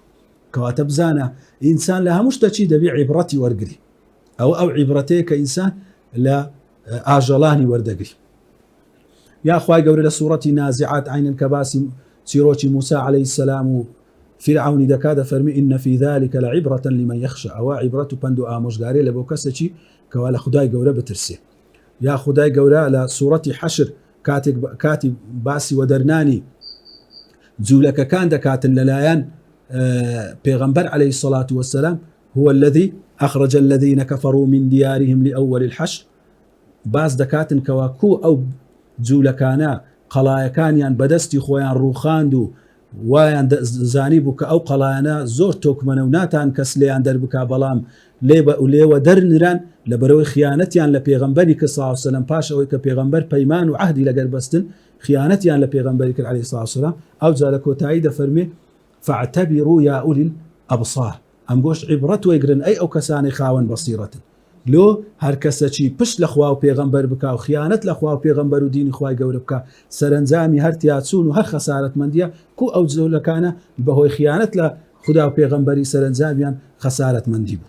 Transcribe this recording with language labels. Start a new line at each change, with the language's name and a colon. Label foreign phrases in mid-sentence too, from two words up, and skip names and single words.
Central Kurdish: کەواتە بزانە ئینسان لە هەموو شتێکی دەبێ عیبرەتی وەرگری ئەو عیبرەتەیە کە ئینسان لە ئاژەڵانی وەردەگری. یا خوای گەورە لە سوورەتی نازعات عینن کە باسی چیرۆکی موسى
Arabic: عليه السلام
Central Kurdish: و فرعونی دەکات دەفەرمی
Arabic: ئین فی ذلك لعبرة لمن يخشى
Central Kurdish: ئەوە عیبرەت و پند و ئامۆژگاری لە بۆ کەسێکی کەوا لە خودای گەورە بترسێ. یا خودای گەورە لە سوورەتی حەشر کاتی باسی وەدەرنانی جوولەکەکان دەکاتن لەلایەن پێغەمبەر
Arabic: عليه الصلاة والسلام هو الذي أخرج الذين كفروا من ديارهم لأول الحشر
Central Kurdish: باز دەکاتن کەوا کو ئەو جوولەکانە قەڵایەکانیان بەدەستی خۆیان ڕووخاند و وایان زانی بوو کە ئەو قەڵایانە زۆر تۆکمەنە و ناتان کەس لێیان دەربکا بەڵام لێوە دەرنران لە بەرەوەی خیانەتیان لە پێغەمبەری کە
Arabic: صلی الله علیه وسلم
Central Kurdish: پاش ئەوەی کە پێغەمبەر پەیمان و عەهدی لەگەر بەستن خیانەتیان لە پێغەمبەری کرد
Arabic: عەلەیهی السڵاتو وەسەلام
Central Kurdish: ئەو جا لە کۆتایی دەفەرمێ
Arabic: فاعتبروا يا أولي الأبصار
Central Kurdish: ئەم گۆشت عیبرەت وەرگرن ئەی ئەو کەسانی خاوەن بەسیرەتن لۆ هەر کەسەکی پشت لە خوا و پێغەمبەر بکا و خیانەت لە خوا و پێغەمبەر و دینی خوای گەورە بکا سەرنجامی هەر تیاچوون و هەر خەسارەتمەندیە کو ئەو جوولەکانە بەهۆی خیانەت لە خدا و پێغەمبەری سەرنجامیان خەسارەتمەندی بوو.